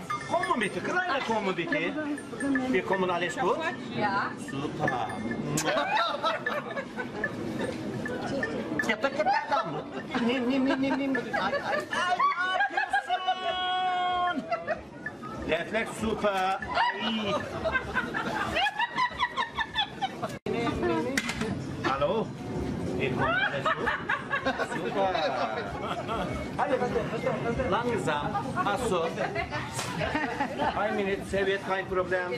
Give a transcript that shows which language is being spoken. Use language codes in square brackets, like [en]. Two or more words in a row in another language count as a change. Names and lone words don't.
[de] Kommen bitte, kleine kommen bitte. Wir kommen, alles gut? Ja. Super. [tr] Yapacak adam mı? Nimm. Ay, yapıyorsun? [de] Refleks super. Ay. Hallo? Wir kommen, alles gut? Super. Hadi, langsam. Achso. Ein Minute, Serviette, kein Problem.